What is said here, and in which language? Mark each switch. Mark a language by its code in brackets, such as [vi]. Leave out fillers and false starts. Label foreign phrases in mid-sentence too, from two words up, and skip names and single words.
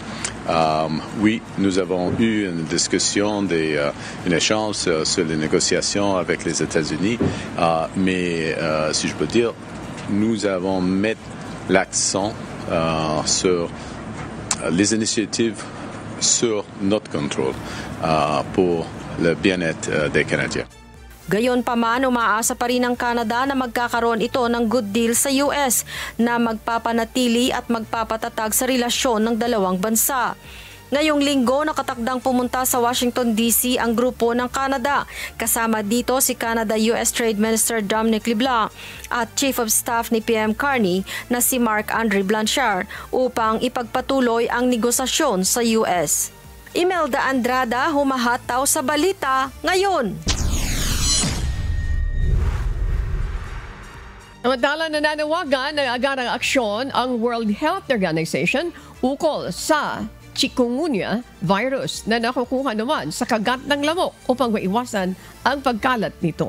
[fr] Oui, nous avons eu une discussion, un échange sur les négociations avec les États-Unis, mais si je peux dire, nous avons mis l'accent sur les initiatives sur notre contrôle pour le bien-être des Canadiens. [tl] Gayunpaman, umaasa pa rin ang Canada na magkakaroon ito ng [en] good deal [tl] sa US na magpapanatili at magpapatatag sa relasyon ng dalawang bansa. Ngayong linggo, nakatakdang pumunta sa Washington DC ang grupo ng Canada. Kasama dito si Canada-US [en] Trade Minister [tl] Dominic LeBlanc at [en] Chief of Staff [tl] ni PM Carney na si Marc-André Blanchard upang ipagpatuloy ang negosasyon sa US. Imelda Andrada, humahataw sa balita ngayon. Samantala, nananawagan ng agarang aksyon ang World Health Organization ukol sa chikungunya virus na nakukuha naman sa kagat ng lamok upang maiwasan ang pagkalat nito.